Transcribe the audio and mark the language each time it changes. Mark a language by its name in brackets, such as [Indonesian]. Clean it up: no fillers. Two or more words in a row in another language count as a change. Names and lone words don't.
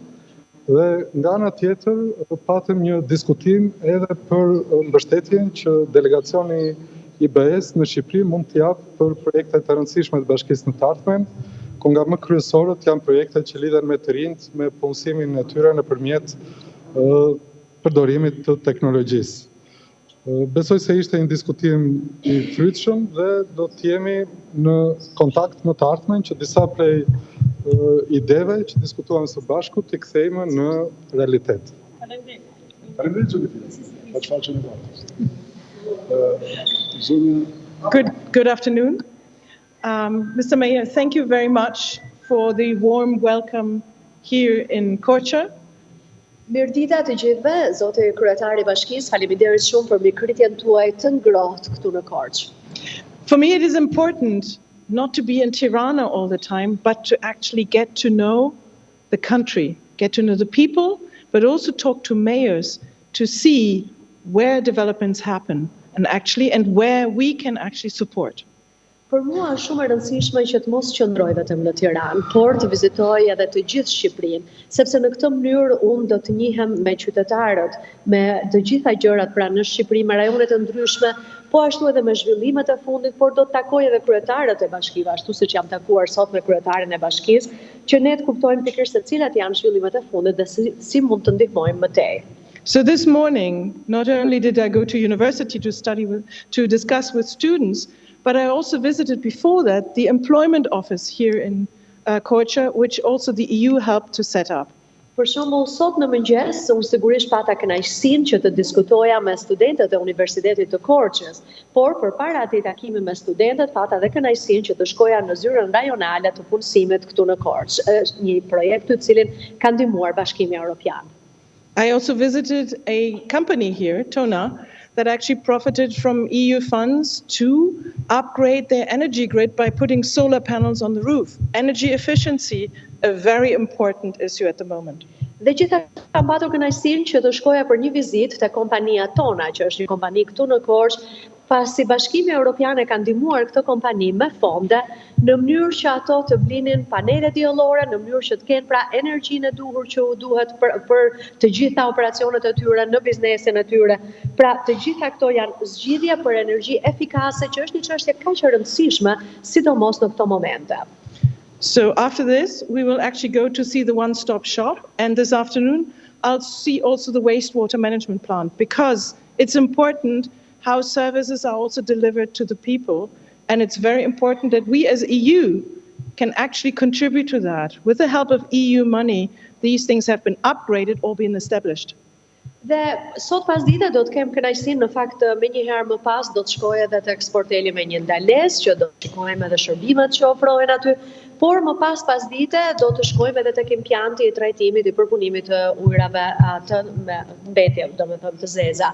[Albanian] Dhe nga ana tjetër patëm një diskutim edhe për mbështetjen që delegacioni i BE-s në Shqipëri mund të japë për projekte të rëndësishme të bashkisë në të ardhmen, ku nga më kryesorët janë projekte që lidhen me të rinjt, me punësimin e tyre nëpërmjet përdorimit të teknologjisë. Besoj se ishte një diskutim i frytshëm dhe do të jemi në kontakt më të ardhmen që disa prej ideve që diskutuam së bashku të kthejmë në realitet. [English] Good afternoon. Mr. Mayor, thank you very much for the warm welcome here in Korça. [Albanian] Mirëdita të gjithëve, zotë kryetari i Bashkisë, faleminderit shumë për mikritjen tuaj të ngrohtë këtu në Korçë. [English] For me it is important not to be in Tirana all the time, but to actually get to know the country, get to know the people, but also talk to mayors to see where developments happen and where we can actually support. [Albanian] Për mua është shumë e rëndësishme që të mos qëndroj vetëm në Tiranë, por të vizitoj edhe të gjithë Shqipërinë, sepse në këtë mënyrë unë do të njihem me qytetarët, me të gjitha gjërat pra në Shqipëri, me rajonet e ndryshme, po ashtu edhe me zhvillimet e fundit, por do të takoj edhe kryetarët e bashkive, ashtu siç jam takuar sot me kryetarin e bashkisë, që ne të kuptojmë pikërisht se cilat janë zhvillimet e fundit dhe si mund të ndihmojmë më tej. [English] So this morning, not only did I go to university to discuss with students, but I also visited before that the employment office here in Korça, which also the EU helped to set up. [Albanian] Për shembull, sot në mëngjes, unë sigurisht pata kënaqësinë që të diskutoja me studentët e Universitetit të Korçës, por përpara atij takimi me studentët, pata edhe kënaqësinë që të shkoja në zyrën rajonale të punësimit këtu në Korçë. Është një projekt të cilin ka ndihmuar Bashkimi Europian. [English] I also visited a company here, Tona, that actually profited from EU funds to upgrade their energy grid by putting solar panels on the roof. Energy efficiency, a very important issue at the moment. [Albanian] Dhe gjithashtu kam patur kënaqësinë që të shkoja për një vizitë te kompania Tona, që është një kompani këtu në Korçë, pasi Bashkimi Europian e ka ndihmuar këtë kompani me fonde në mënyrë që ato të blinin panele diellore, në mënyrë që të kenë pra energjinë e duhur që u duhet për të gjitha operacionet e tyre në biznesin e tyre. Pra të gjitha këto janë zgjidhje për energji efikase, që është një çështje kaq e rëndësishme, sidomos në këto momente. [English] So after this, we will actually go to see the one-stop shop, and this afternoon I'll see also the wastewater management plant, because it's important how services are also delivered to the people, and it's very important that we as EU can actually contribute to that. With the help of EU money, these things have been upgraded or been established. [Albanian] Dhe sot pas dite do të kem kënaqësinë në fakt më një herë më pas do të shkoj edhe tek sporteli me një ndalesë që do të shikojmë edhe shërbimet që ofrohen aty, por më pas dite do të shkojmë edhe tek impianti i trajtimit i përpunimit të ujrave atë me mbetje, domethënë të zeza.